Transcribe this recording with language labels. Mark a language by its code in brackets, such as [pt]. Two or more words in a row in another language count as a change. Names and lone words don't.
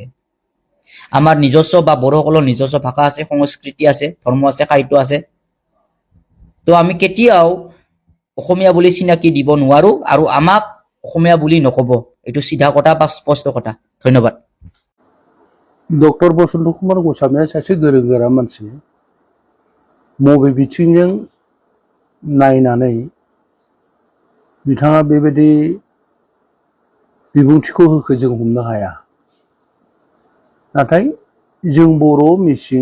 [as] আমাৰ নিজস্ব বা বড়োসকলৰ নিজস্ব ভাষা আছে, সংস্কৃতি আছে, ধৰ্ম আছে, সাহিত্য আছে। তো আমি কেতিয়াও অসমীয়া বুলি চিনাকি দিব নোৱাৰো, আৰু আমাক অসমীয়া বুলি নক'ব, এইটো চিধা কথা বা স্পষ্ট কথা। ধন্যবাদ। [brx] ডক্টৰ বসন্ত কুমাৰ গোস্বামীয়ে सासे गोरों गोरा मानसि, मबे बिथिंजों नायनानै बिथाङा बेबायदि बिबुंथिखौ होखो जों हमनो हाया नाथाय जों बर' मिसिं